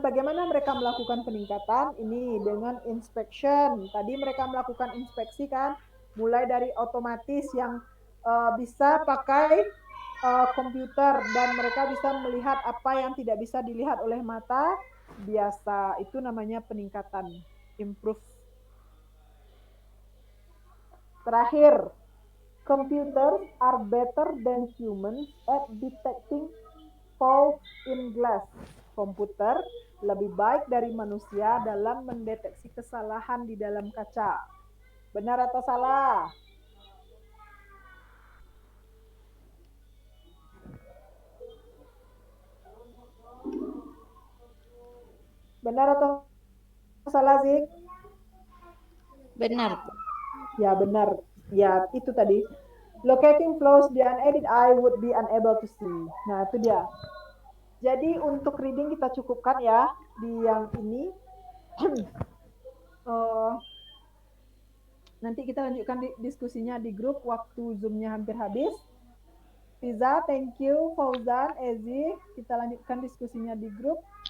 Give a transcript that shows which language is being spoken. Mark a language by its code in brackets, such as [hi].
[id] Bagaimana mereka melakukan peningkatan? Ini dengan inspection. Tadi mereka melakukan inspeksi kan, mulai dari otomatis yang bisa pakai komputer dan mereka bisa melihat apa yang tidak bisa dilihat oleh mata biasa. Itu namanya peningkatan, improve. [en] Terakhir, computers are better than humans at detecting faults in glass. [id] Komputer lebih baik dari manusia dalam mendeteksi kesalahan di dalam kaca. Benar atau salah? Benar atau salah, Zik? Benar. Ya, benar. Ya, itu tadi. [en] Locating flaws the unaided eye would be unable to see. [id] Nah, itu dia. Jadi untuk reading kita cukupkan ya di yang ini. Nanti kita lanjutkan diskusinya di grup waktu Zoom-nya hampir habis. Fiza, [en] thank you. [id] Fauzan, Ezi, kita lanjutkan diskusinya di grup.